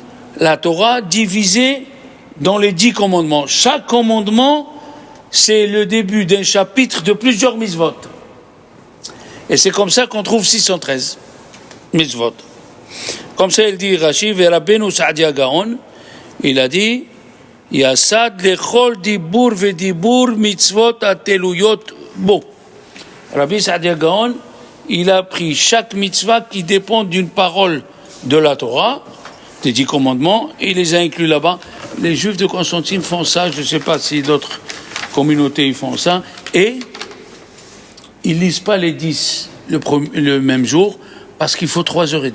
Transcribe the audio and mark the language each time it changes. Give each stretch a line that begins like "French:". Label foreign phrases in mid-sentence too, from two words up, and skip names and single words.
French: C'est tout la Torah divisée dans les 10 commandements. Chaque commandement, c'est le début d'un chapitre de plusieurs mitzvot. Et c'est comme ça qu'on trouve 613 mitzvot. Comme ça, il dit Rashi, Verabenu Saadia Gaon, il a dit,
Hebrew: יסד לכל דיבור ודיבור מצוות התלויות בו.
French: Rabbi Saadia Gaon, il a pris chaque mitzvah qui dépend d'une parole de la Torah, des 10 commandements, et il les a inclus là-bas. Les Juifs de Constantine font ça, je ne sais pas si d'autres communautés font ça, et ils lisent pas les 10 le même jour, parce qu'il faut 3h30.